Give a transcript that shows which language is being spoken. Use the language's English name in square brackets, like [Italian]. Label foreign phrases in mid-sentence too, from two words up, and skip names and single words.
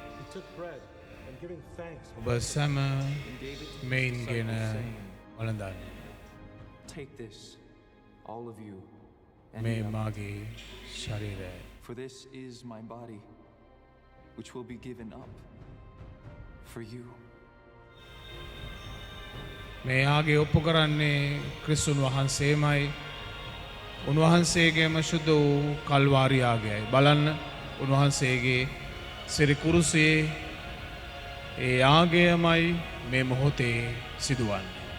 [English] took bread and giving thanks, [Sinhala] ඔබ සැම මෙයින්ගෙන වළඳන්න. [English] Take this, all of you, and [Sinhala] මේ [English] eat of it, [Sinhala] මාගේ ශරීරය. [English] for this is my body, which will be given up for you. [Sinhala] මේ ආගේ ඔප්පු කරන්නේ ක්‍රිස්තුන් වහන්සේමයි. උන්වහන්සේගේම ශුද්ධ වූ කල්වාරි ආගයයි. බලන්න උන්වහන්සේගේ සිරි කුරුසයේ ඒ ආගයමයි මේ මොහොතේ සිදුවන්නේ.